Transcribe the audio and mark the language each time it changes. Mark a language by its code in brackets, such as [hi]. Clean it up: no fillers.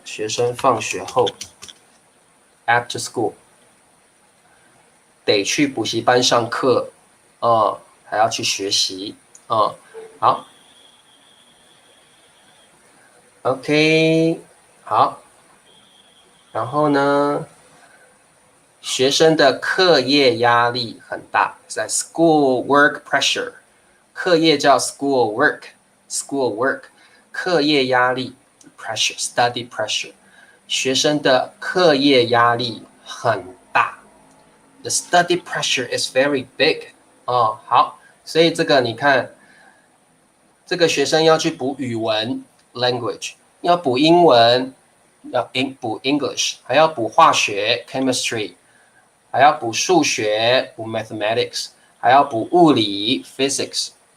[zh] 学生放学后 ，after school， 得去补习班上课，还要去学习，好 ，OK， 好，然后呢，学生的课业压力很大，在 [en] school work pressure， [zh] 课业叫 school work， 课业压力。 [en] pressure, study pressure， [zh] 学生的课业压力很大。 [en] The study pressure is very big。 [zh] 好，所以这个你看，这个学生要去补语文 language， 要补英文，要补 English， 还要补化学 chemistry， 还要补数学补 mathematics， 还要补物理 physics。